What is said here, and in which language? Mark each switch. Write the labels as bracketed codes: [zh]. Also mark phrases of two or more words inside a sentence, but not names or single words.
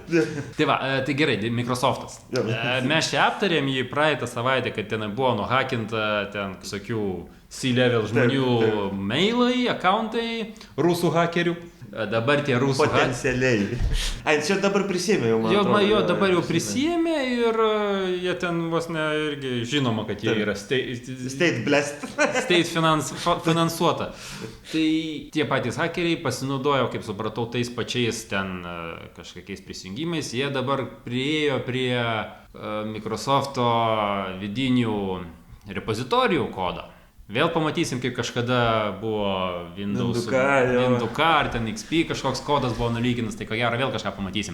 [lt] Tai va, tai gerai, Microsoft'as. Mes čia aptarėm jį praeitą savaitę, kad ten buvo nuhakinta ten visokių C-level žmonių mailai, accountai, rusų hakerių. Dabar tie rusų potencialiai. Čia dabar prisėmė jau, man atrodo. Jo, dabar jau prisėmė ir jie ten vos ne irgi žinoma, kad jie yra [en] state blessed. [lt] State finansuota. Tai tie patys hakeriai pasinaudojo, kaip supratau, tais pačiais ten kažkokiais prisijungimais. Jie dabar priėjo prie Microsoft'o vidinių repozitorijų kodą. Vėl pamatysim, kaip kažkada buvo Windows ar ten XP kažkoks kodas buvo nulykinas, tai ko gero vėl kažką pamatysim.